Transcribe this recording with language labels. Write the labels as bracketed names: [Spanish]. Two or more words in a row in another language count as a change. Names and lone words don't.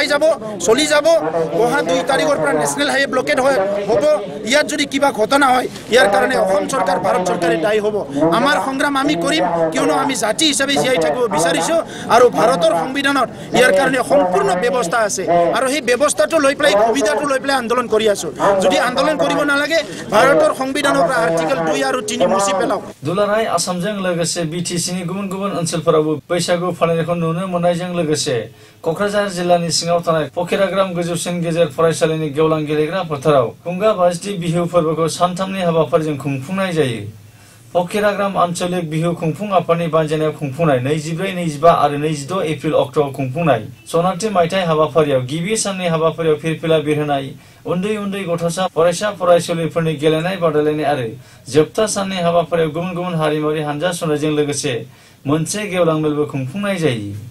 [Assamese] চলি যাব অহা 2 তাৰিখৰ পৰা [English] national highway blockade [Assamese] হ'ব ইয়াত যদি কিবা ঘটনা হয় ইয়াৰ কাৰণে অসম চৰকাৰ ভাৰত চৰকাৰে দায়ী হ'ব আমাৰ সংগ্ৰাম আমি কৰিম কিয়নো আমি জাতি হিচাপে জীয়াই থাকিব বিচাৰিছোঁ আৰু ভাৰতৰ সংবিধানত ইয়াৰ কাৰণে সম্পূৰ্ণ ব্যৱস্থা আছে আৰু সেই ব্যৱস্থাটো লৈ পেলাই সুবিধাটো লৈ পেলাই আন্দোলন কৰি আছোঁ যদি আন্দোলন কৰিব নালাগে ভাৰতৰ সংবিধানৰ পৰা আৰ্টিকেল 2 আৰু 3 মুছি পেলাওক [Bodo] दुलाराय आसामजों लोगोसे BTCनि गुबुन गुबुन ओनसोलफोरावबो बैसागु फालिनायखौ नुनो मोननायजों लोगोसे क'क्राझार जिल्लानि सिङाव थानाय फकिराग्राम गोजौसिन गेजेर फरायसालिनि गेवलां गेलेग्रा फोथाराव खुंगा बाजदि बिहु फोरबोखौ सानथामनि हाबाफारिजों खुंफुंनाय जायो फकिराग्राम आन्चलिक बिहु खुंफुं आफादनि बानजायनायाव खुंफुंनाय 24, 25 आरो 26 एप्रिल अक्ट'आव खुंफुंनाय सनाथि मायथाइ हाबाफारियाव गिबि साननि हाबाफारियाव फिरफिला बिरहोनाय उन्दै उन्दै गथ'सा फरायसा फरायसुलिफोरनि गेलेनाय बादायलायनाय आरो जोबथा साननि हाबाफारियाव गुबुन गुबुन हारिमुआरि हानजा सुनायजों लोगोसे मोनसे गेवलां मेलबो खुंफुंनाय जायो